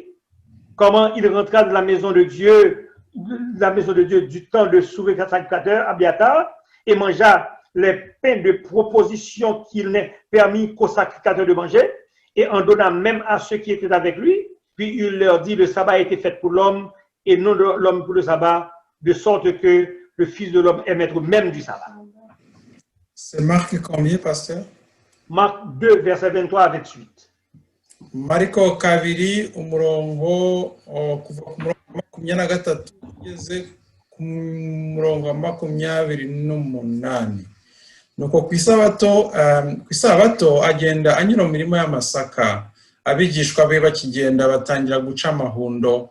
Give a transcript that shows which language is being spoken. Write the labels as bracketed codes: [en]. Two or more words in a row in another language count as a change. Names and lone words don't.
[fr] Comment il rentra de la maison de Dieu du temps de sacrificateur Abiatar et mangea les pains de proposition qu'il n'est permis qu'au sacrificateur de manger et en donna même à ceux qui étaient avec lui. Puis il leur dit, le sabbat a été fait pour l'homme et non l'homme pour le sabbat, de sorte que le Fils de l'homme est maître même du sabbat. C'est Marc combien, pasteur? Marc 2, verset 23 à 28. [rw] Mariko kabiri umurongo kuva ku murongo 23 kugeze ku murongo 28. Nuko ku isabato agenda anyura mu mirimo y'amasaka, abigishwa be bakigenda batangira guca amahundo.